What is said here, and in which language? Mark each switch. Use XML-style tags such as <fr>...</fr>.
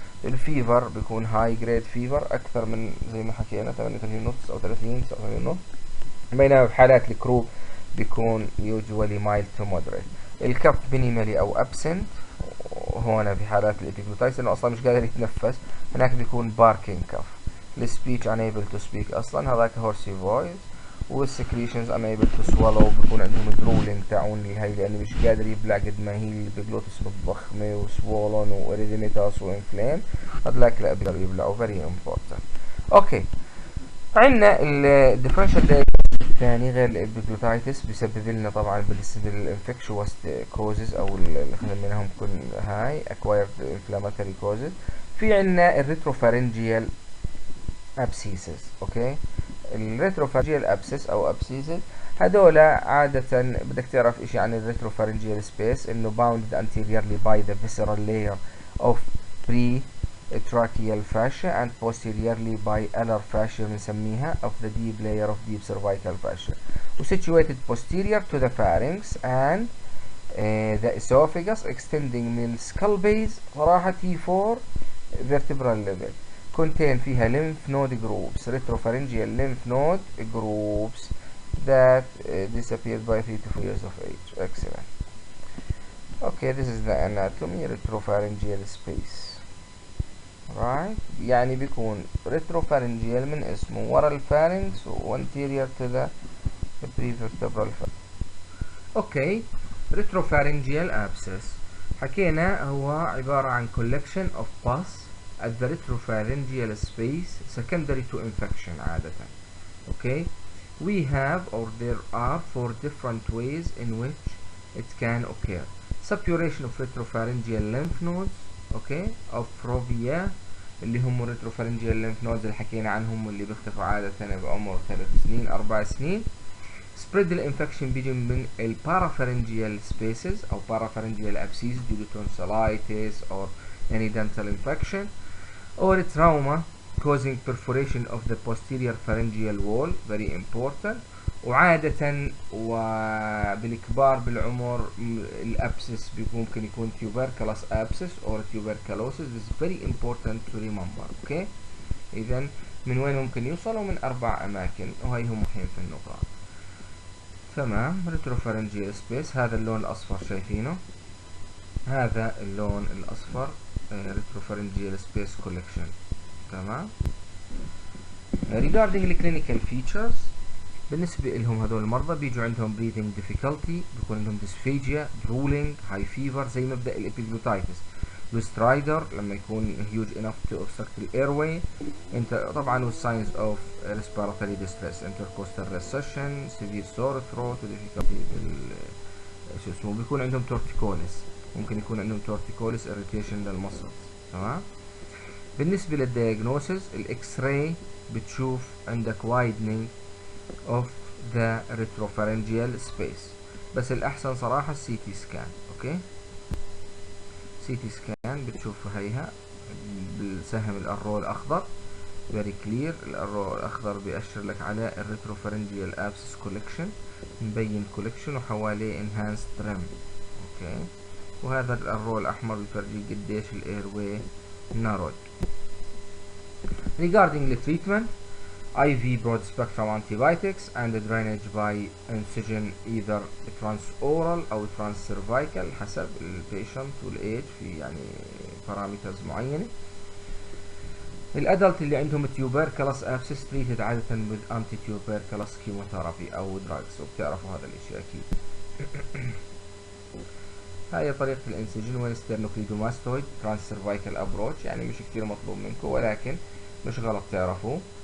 <ar>الفيفر بيكون هاي جريد فيفر اكثر من زي ما حكينا 38 نص او 30 39 نص. بينما بحالات الكروب بيكون</ar> <en>usually mild to moderate.</en> <ar>الكف</ar> <en>minimally</en> <ar>او absent هون بحالات الابيجلوتايتس لانه اصلا مش قادر يتنفس هناك بيكون barking كف.</ar> <en>السبيتش unable to speak</en> <ar>اصلا هذاك</ar> <en>horsey voice.</en> <ar>والسكريشنز</ar> <en>unable to swallow</en> <ar>بيكون عندهم درولينج تاعون هاي لانه مش قادر يبلع قد ما هي البيجلوتس متضخمه وسوولن واريديميتاس وانفلام هذلاك لا بيقدروا يبلعوا</ar> <en>very important.</en> <ar>اوكي عندنا الديفرنشال دايجنوستس الثاني غير الابيجلوتايتس بيسبب لنا طبعا بالانفكشوس كوزز او اللي منهم كل هاي</ar> <en>acquired inflammatory causes.</en> <ar>في عندنا الريتروفارنجيال ابسيسز اوكي.</ar> <en>الريتروفارنجيال ابسس او ابسيسز هذولا عادة بدك تعرف اشي عن الريتروفارنجيال سبيس انه bounded anteriorly by the visceral layer of pre-tracheal fascia and posteriorly by alar fascia</en> <ar>بنسميها</ar> <en>of the deep layer of deep cervical fascia و situated posterior to the pharynx and the esophagus extending من skull base</en> <ar>صراحة</ar> <en>T4 vertebral level. contain</en> <ar>فيها</ar> <en>lymph node groups retropharyngeal lymph node groups that disappeared by 3 to 4 years of age. Excellent. Okay, this is the anatomy retropharyngeal space. Right</en> <ar>يعني بيكون</ar> <en>retropharyngeal</en> <ar>من اسمه ورا الفارنكس</ar> <en>و anterior to the prevertebral pharynx. Okay, retropharyngeal abscess</en> <ar>حكينا هو عبارة عن</ar> <en>collection of pus at the retropharyngeal space secondary to infection عادة. Okay, we have or there are 4 different ways in which it can occur. Suppuration of retropharyngeal lymph nodes okay</en> <ar>of fovea اللي هم retropharyngeal lymph nodes اللي حكينا عنهم واللي بيختفوا عادة بعمر 3 سنين 4 سنين.</ar> <en>spread</en> <ar>الانفكشن بيجي من البارافارنجيال سبيسز او</ar> <en>parapharyngeal abscess due to tonsillitis or any dental infection or trauma causing perforation of the posterior pharyngeal wall, very important.</en> <ar>وعادة وبالكبار بالعمر الابسس ممكن يكون</ar> <en>tuberculous abscess or tuberculosis. This is very important to remember. okay.</en> <ar>اذا من وين ممكن يوصلوا؟ من 4 اماكن، وهي هم الحين في النقاط. تمام. retropharyngeal space، هذا اللون الاصفر شايفينه، هذا اللون الاصفر</ar> <en>retropharyngeal space collection.</en> <ar>تمام.</ar> <en>regarding the clinical features،</en> <ar>بالنسبة لهم هذول المرضى بيجوا عندهم</ar> <en>breathing difficulty، بيكون عندهم dysphagia، drooling، high fever</en> <ar>زي مبدأ الابيجلوتايتس،</ar> <en>stridor لما يكون huge enough to obstruct the airway. انت طبعا signs of respiratory distress، intercostal recession، severe sore throat، difficulty</en> <ar>شو اسمه، بيكون عندهم</ar> <en>torticollis، ممكن يكون عندهم torticollis irritation للمسلز.</en> <ar>تمام. بالنسبة للدياجنوسيس، الاكس راي بتشوف عندك</ar> <en>widening of the retropharyngeal space،</en> <ar>بس الأحسن صراحة السي تي سكان. اوكي، سي تي سكان بتشوفها هيها بالسهم الأرو الأخضر</ar> <en>very clear،</en> <ar>الأرو الأخضر بيأشر لك على الريتروفارنجيال abscess collection، مبين collection وحواليه enhanced rim. اوكي، وهذا الأرو الأحمر بيفرجيك قديش الاير واي narrowed.</ar> <en>regarding the treatment، IV broad spectrum antibiotics and drainage by incision either transoral أو transcervical</en> <ar>حسب البيشنت والإيج، في يعني parameters معينة. الأدلت اللي عندهم</ar> <en>tuberculous abscess treated</en> <ar>عادة</ar> <en>with anti-tuberculous chemotherapy</en> <ar>أو drugs، وبتعرفوا هذا الإشي أكيد. هاي طريقة الانسجن وين</ar> <en>sternocleidomastoid transcervical approach،</en> <ar>يعني مش كتير مطلوب منكم ولكن مش غلط تعرفوه.</ar>